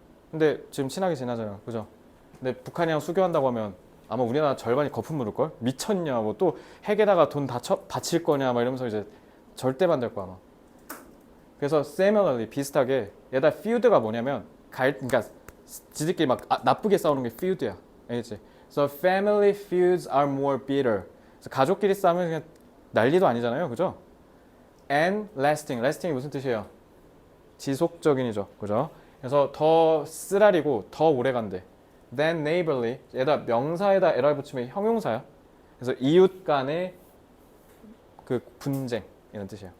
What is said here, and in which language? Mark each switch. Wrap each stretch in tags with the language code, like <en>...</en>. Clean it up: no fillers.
<ko>근데 지금 친하게 지나잖아. 그죠? 근데 북한이랑 수교한다고 하면 아마 우리나라 절반이 거품 물을걸? 미쳤냐? 뭐 또 핵에다가 돈 다 바칠 거냐? 막 이러면서 이제 절대 반대할 거야 아마. 그래서 similarly 비슷하게 얘다 feud가 뭐냐면 그러니까 지들끼리 막 나쁘게 싸우는 게 feud야. 알겠지?</ko> <en>So family feuds are more bitter.</en> <ko>그래서 가족끼리 싸우면 그냥 난리도 아니잖아요. 그죠? And lasting이 무슨 뜻이에요? 지속적인이죠. 그죠? 그래서 더 쓰라리고 더 오래 간대.</ko> <en>Then neighborly,</en> <ko>얘다 명사에다 에라를 붙이면 형용사야. 그래서 이웃 간의 그 분쟁 이런 뜻이에요.</ko>